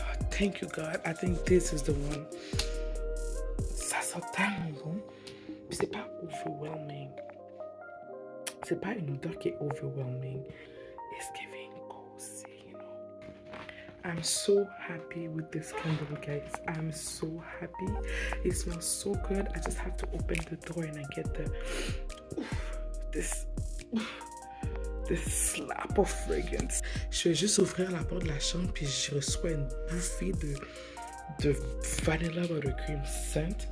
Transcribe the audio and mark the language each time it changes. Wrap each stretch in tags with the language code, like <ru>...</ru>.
<en>Thank you, God. I think this is the one.</en> <fr>Ça, sent tellement bon. Puis c'est pas overwhelming. C'est pas une odeur qui est overwhelming.</fr> <en>It's giving cozy, you know. I'm so happy with this candle, guys. I'm so happy. It smells so good. I just have to open the door and I get this slap of fragrance.</en> <fr>Je vais juste ouvrir la porte de la chambre puis je reçois une bouffée de vanilla buttercream scent.</fr>